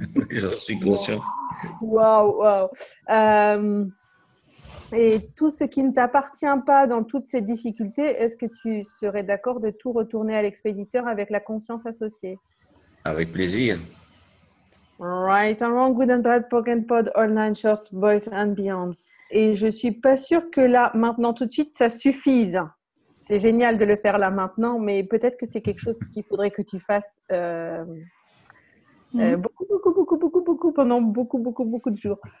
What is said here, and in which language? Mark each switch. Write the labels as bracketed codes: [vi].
[fr] J'en suis Wow, conscient. waouh, waouh. Et tout ce qui ne t'appartient pas dans toutes ces difficultés, est-ce que tu serais d'accord de tout retourner à l'expéditeur avec la conscience associée? Avec plaisir. [en] Right and wrong, good and bad, poke and pod, all nine shorts, boys and beyonds. [fr] Et je suis pas sûre que là, maintenant, tout de suite, ça suffise. C'est génial de le faire là maintenant, mais peut-être que c'est quelque chose qu'il faudrait que tu fasses Mhm. beaucoup, beaucoup, beaucoup, beaucoup, beaucoup, pendant beaucoup, beaucoup, beaucoup de jours.